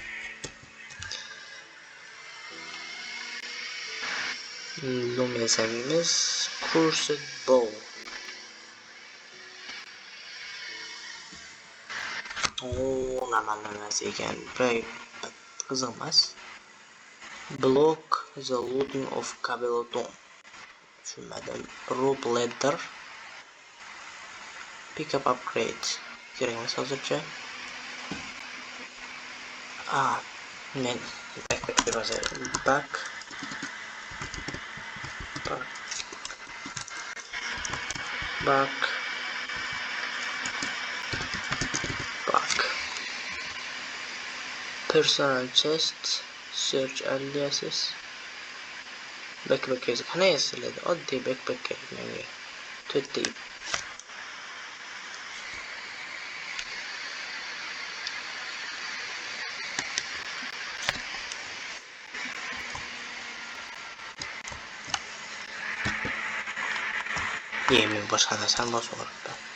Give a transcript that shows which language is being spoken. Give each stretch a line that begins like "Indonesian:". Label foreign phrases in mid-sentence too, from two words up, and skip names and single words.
Uzbek: Loom yasamaymiz.
English: Cursed bow.
Uzbek: Namanlamas ekan. Qiziq emas.
English: Block the looting of Cableton.
Uzbek: Tushunmadim.
English: Rope ladder. Pick up upgrade.
Uzbek: Kerak emas hozircha. Men backpack deb yozayman.
English: Back. Personal chest, search aliases.
Uzbek: Backpack qana yasaladi? Oddiy backpack kerak menga. 4 ip. Men boshqa narsani bosib olibman.